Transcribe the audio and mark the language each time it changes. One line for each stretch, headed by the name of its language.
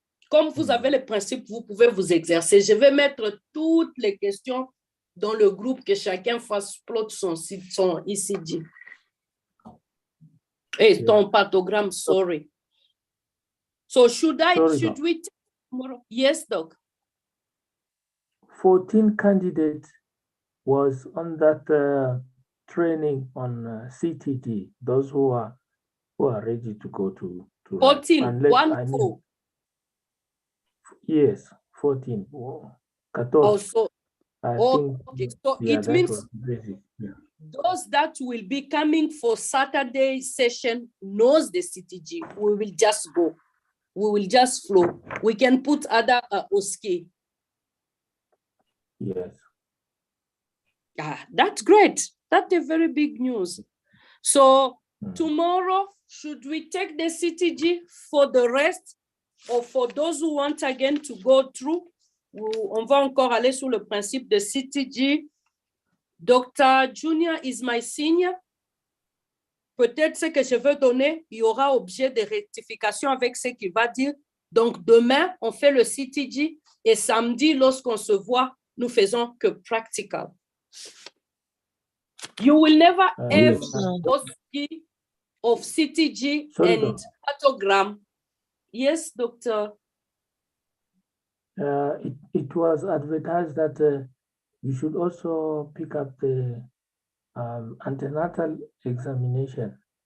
French: Comme vous avez les principes, vous pouvez vous exercer. Je vais mettre toutes les questions dans le groupe, que chacun fasse plot son ECG. Hey, ton partogramme, sorry.
English: So should we take tomorrow? Yes, Doc. 14 candidates was on that training on CTG. Those who are ready to go to 14, 4. Yes, 14. 14. Also, okay. So it means those that will be coming for Saturday session knows the CTG. We will just go. We will just flow. We can put other OSCE. Yes. That's great. That's a very big news. So tomorrow, should we take the CTG for the rest, or for those who want again to go through?
French: On va encore aller sur le principe de CTG. Dr.
English: Junior is my senior.
French: Peut-être ce que je veux donner, il y aura objet de rectification avec ce qu'il va dire. Donc, demain, on fait le CTG et samedi, lorsqu'on se voit, nous faisons que practical.
English: You will never have OSCE of CTG and PARTOGRAM. Yes, Doctor. It was advertised that you should also pick up the antenatal examination.